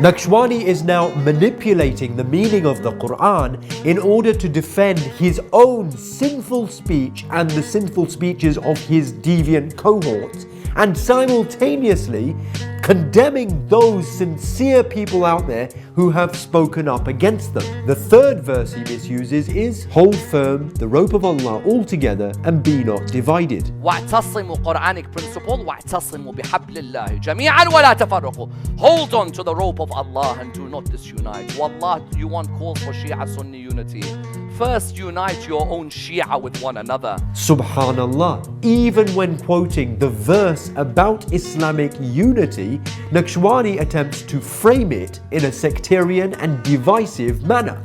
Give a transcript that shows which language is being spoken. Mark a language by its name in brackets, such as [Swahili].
[English] NAKSHWANI is now manipulating the meaning of the Quran in order to defend his own sinful speech and the sinful speeches of his deviant cohorts, and simultaneously condemning those sincere people out there who have spoken up against them. The third verse he misuses is, hold firm the rope of Allah altogether and be not divided. [Arabic] واعتصموا, [English] Quranic principle, [Arabic] واعتصموا بحبل الله جميعا ولا تفرقوا. [English] Hold on to the rope of Allah and do not disunite. Wallah, you want calls for Shia Sunni unity. first unite your own Shia with one another. Subhanallah, even when quoting the verse about Islamic unity, NAKSHWANI attempts to frame it in a sectarian and divisive manner.